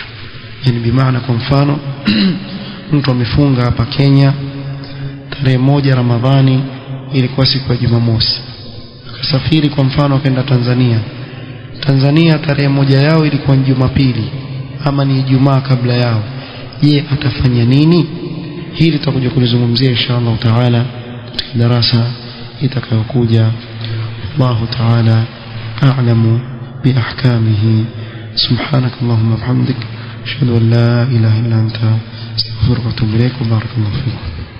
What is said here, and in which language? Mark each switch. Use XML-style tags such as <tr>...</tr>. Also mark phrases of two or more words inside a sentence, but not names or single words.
<sw>Yani bimaana, kwa mfano mtu amefunga hapa Kenya tarehe 1 Ramadhani, ilikuwa siku ya Jumamosi, akasafiri kwa mfano akaenda Tanzania tarehe 1 yao ilikuwa ni Jumapili ama ni Ijumaa kabla yao. Je, atafanya nini? Hili tutakuja kulizungumzia</sw> <ar>إن شاء الله تعالى</ar> <sw>katika darasa itakayokuja.</sw> <ar>الله تعالى أعلم بأحكامه. سبحانك اللهم وبحمدك أشهد أن لا إله إلا أنت أستغفرك وأتوب إليك بارك الله فيكم.</ar>